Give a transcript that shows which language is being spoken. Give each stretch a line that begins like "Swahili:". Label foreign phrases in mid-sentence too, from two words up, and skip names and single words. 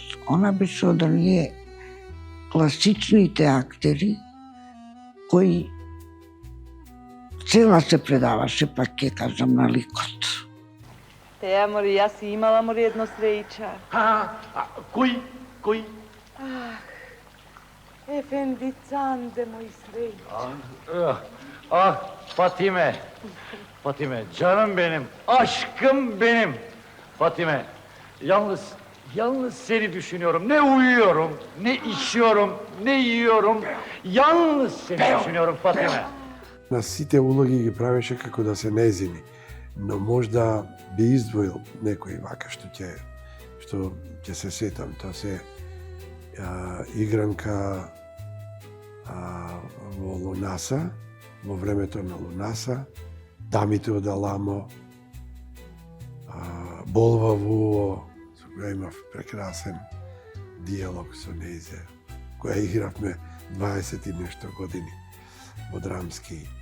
Macedonian: Она беше од оние класичните актери кои цела се предаваше, пак ќе кажам, на ликот. Теа, мори, јас си имала, мори, едно среќа. Кој? Ефендицанде, мој среќа.
Turkish: Fatime, canım benim, aşkım benim. Fatime, yalnız seni düşünüyorum. Ne uyuyorum, ne içiyorum, ne yiyorum. Yalnız seni düşünüyorum Fatime.
Macedonian: На сите улоги ги правеше како да се нејзини, но можда би издвоил некој вака што ќе се сетам. Тоа се игранка во Лунаса, во времето на Лунаса, Дамите од Аламо, Болва Вуо, со која имав прекрасен диалог со нејзе, која игравме 20 и нешто години во драмски.